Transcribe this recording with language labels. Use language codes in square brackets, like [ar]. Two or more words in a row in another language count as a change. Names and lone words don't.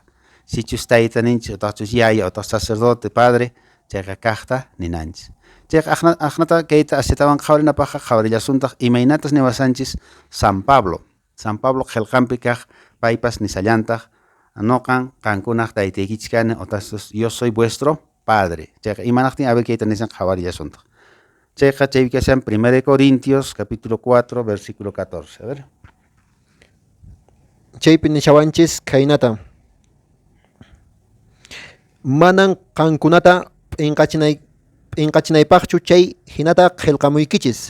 [qu] Sichus tayta ninchis otaqchus yaya otaqchus [es] sacerdote padre [qu] chayqa kaqta ninanchis. Chayqa aqnata kayta asitawan qhawarinapaqa qhawarillashuntaq imaynatas niwasanchis San Pablo. San Pablo qillqanpi kaq paypas nisallantaq noqan qankunaq taytaykichis kani otaqchus [es] yo soy vuestro padre. [qu] Chayqa imanaqtin [es] a ver [qu] kayta nisan qhawarillashuntaq. Chayqa chaypi kashan 1 [es] Corintios capítulo 4 versículo 14. A ver. [qu] Chaypi nishawanchis kaynata. Manan qankunata inqachinaypaqchu chay hinata qillqamuykichis.